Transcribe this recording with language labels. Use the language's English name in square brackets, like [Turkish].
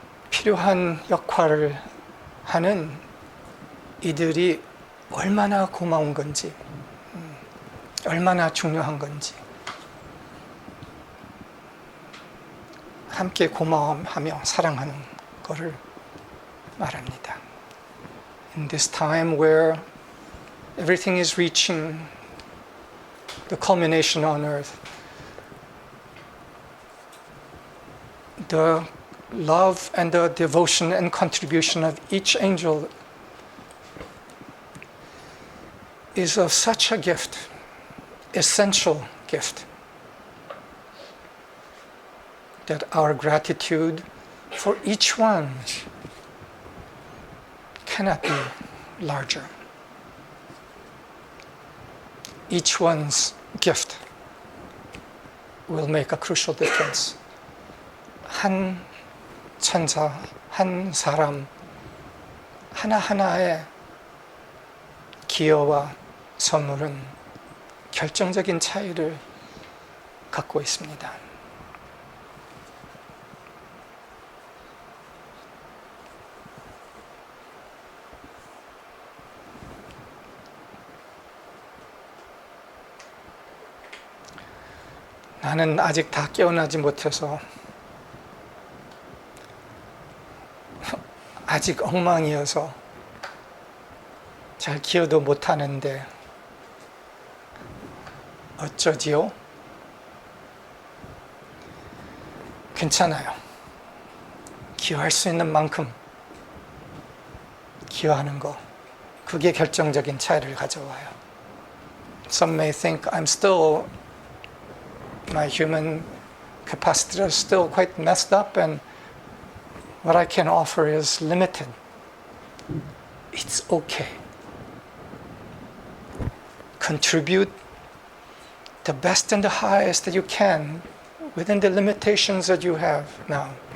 [Korean] 필요한 역할을 하는 이들이 얼마나 고마운 건지, 얼마나 중요한 건지 함께 고마워하며 사랑하는 것을 말합니다. [English] In this time where everything is reaching the culmination on earth, the love and the devotion and contribution of each angel is of such a gift, essential gift, that our gratitude for each one cannot be larger. Each one's gift will make a crucial difference. [Korean] 한 천사, 한 사람, 하나하나의 기여와 선물은 결정적인 차이를 갖고 있습니다. 나는 아직 다 깨어나지 못해서 아직 엉망이어서 잘 기여도 못하는데 어쩌지요? 괜찮아요. 기여할 수 있는 만큼 기여하는 거, 그게 결정적인 차이를 가져와요. [English] Some may think I'm still, my human capacity is still quite messed up and what I can offer is limited. It's okay. Contribute the best and the highest that you can within the limitations that you have now.